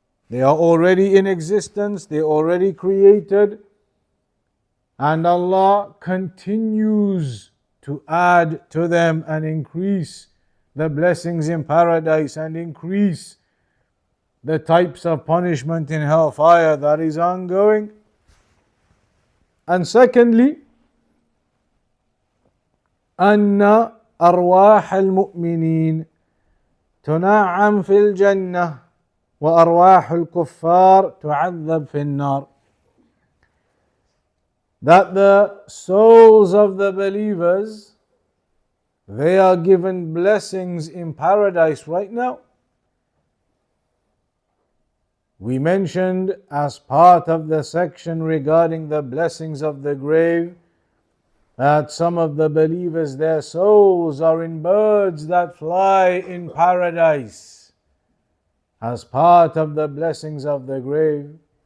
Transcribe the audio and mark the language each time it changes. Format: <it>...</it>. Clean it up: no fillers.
<en>They are already in existence, they are already created, and Allah continues to add to them and increase the blessings in paradise and increase the types of punishment in hellfire. That is ongoing. And secondly,</en> <ar>أن أرواح المؤمنين تنعم في الجنة وأرواح الكفار تعذب في النار.</ar> <en>That the souls of the believers, they are given blessings in paradise right now. We mentioned as part of the section regarding the blessings of the grave that some of the believers, their souls are in birds that fly in paradise as part of the blessings of the grave.</en>